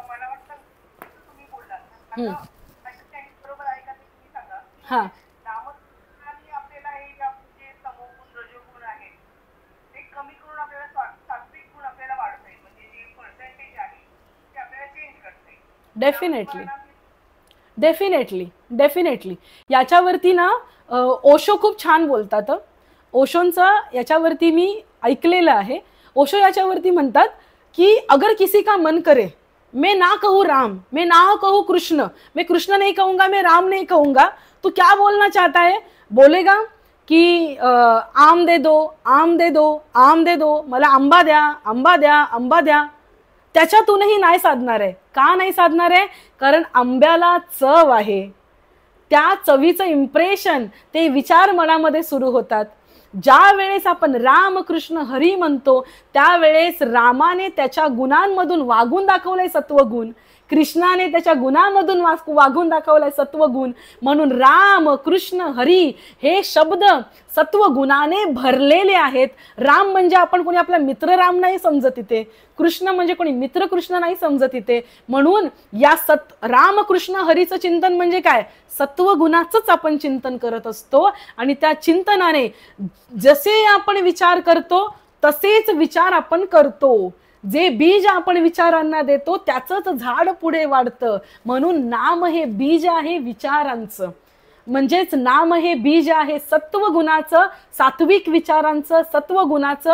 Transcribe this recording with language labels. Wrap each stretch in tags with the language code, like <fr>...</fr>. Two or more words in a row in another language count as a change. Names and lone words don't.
<en>हा definitely definitely definitely.</en> <mr>याच्यावरती ना ओशो खूप छान बोलतात. ओशोंचं याच्यावरती मी ऐकलेलं आहे. ओशो याच्यावरती म्हणतात कि</mr> <hi>अगर किसी का मन करे मैं ना कहूँ राम, मैं ना कहूँ कृष्ण, मैं कृष्ण नहीं कहूंगा, मैं राम नहीं कहूंगा, तो क्या बोलना चाहता है? बोलेगा कि आम दे दो, आम दे दो, आम दे दो,</hi> <mr>मला आंबा द्या, आंबा द्या, आंबा द्या. त्याच्यातूनही नाही साधणार आहे. का नाही साधणार आहे? कारण आंब्याला चव आहे. त्या चवीचं इम्प्रेशन, ते विचार मनामध्ये सुरू होतात. ज्या वेळेस आपण राम कृष्ण हरी म्हणतो त्यावेळेस रामाने त्याच्या गुणांमधून वागून दाखवलंय सत्वगुण कृष्णाने त्याच्या गुणामधून वागून दाखवलाय सत्वगुण. म्हणून राम कृष्ण हरी हे शब्द सत्वगुणाने भरलेले आहेत. राम म्हणजे आपण कोणी आपला मित्र राम नाही समजत इथे, कृष्ण म्हणजे कोणी मित्र कृष्ण नाही समजत इथे. म्हणून या राम कृष्ण हरीचं चिंतन म्हणजे काय, सत्वगुणाचंच आपण चिंतन करत असतो. आणि त्या चिंतनाने जसे आपण विचार करतो तसेच विचार आपण करतो. जे बीज आपण विचारांना देतो त्याचंच झाड पुढे वाढतं. म्हणून नाम हे बीज आहे विचारांचं, म्हणजेच नाम हे बीज आहे सत्वगुणाचं, सात्विक विचारांचं, सत्वगुणाचं.</mr>